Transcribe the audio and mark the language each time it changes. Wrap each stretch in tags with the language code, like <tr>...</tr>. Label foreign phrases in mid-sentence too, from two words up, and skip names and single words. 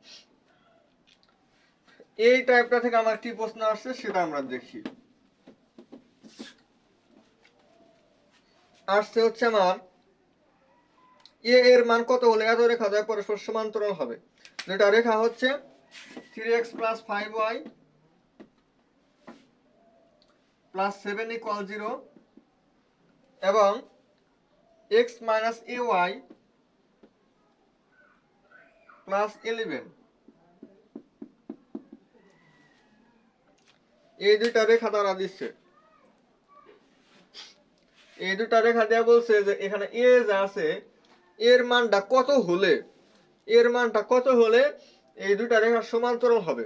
<bn>এই টাইপটা থেকে আমার কি প্রশ্ন আসছে সেটা আমরা দেখি। আসছে হচ্ছে আমার এ এর মান কত হলে এত রেখা দ্বয় পরস্পর সমান্তরাল হবে। যেটা রেখা হচ্ছে</bn> <en>3x plus 5y plus 7 equal 0</en> <bn>এবং</bn> <en>x minus ay plus 11,</en> <bn>এই দুইটা রেখা দ্বারা দিচ্ছে। এই দুইটা রেখা দেয়া বলছে যে এখানে এ যা আছে এর মানটা কত হলে, এর মানটা কত হলে এই দুইটা রেখা সমান্তরাল হবে।</bn>